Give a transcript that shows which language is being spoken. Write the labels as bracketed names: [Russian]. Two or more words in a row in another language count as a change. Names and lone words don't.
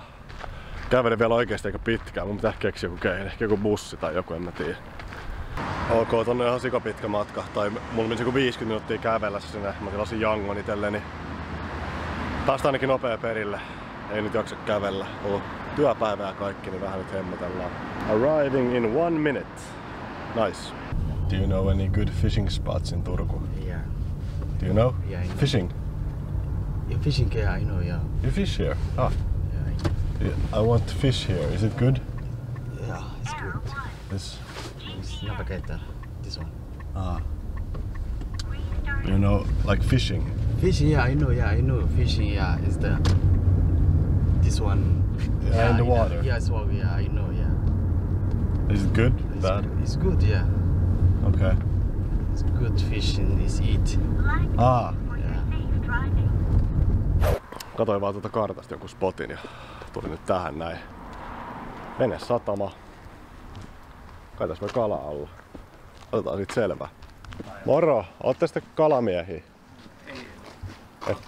[Finnish] Kävelin vielä oikeesti aika pitkään, mun pitää keksiä joku keino, ehkä joku bussi tai joku, en mä tiedä. Ok, tonne on ihan sikapitkä matka, tai mulla menisi joku 50 minuuttia kävellä sinne, mä tilasin jangon itselleni. Päästä ainakin nopea perille, ei nyt jaksa kävellä. On työpäivä ja kaikki, niin vähän nyt hemmotellaan. [English] Arriving in 1 minute. Nice. Do you know any good fishing spots in Turku? Yeah. Do you know? Yeah, I know. Fishing? Yeah, fishing, yeah, I know, yeah. You fish here? Ah. Yeah, I want to fish here. Is it good? yeah, it's good. This. It's navigator, this one. Ah. You know, like fishing? Fishing, yeah, I know. Fishing, yeah, is this one. Yeah, in the I know. water. Yeah, it's water, yeah, I know, yeah. Is it good? Bad? It's good, yeah. Okay. It's good fishing, is eat. Ah. Yeah. [Finnish] Katoin vaan tuota kartasta jonkun spotin ja tuli nyt tähän näin. Venesatama. Kai tässä voi kala olla. Otetaan siitä selvää. Moro! Ootte sitten kalamiehiä? Että...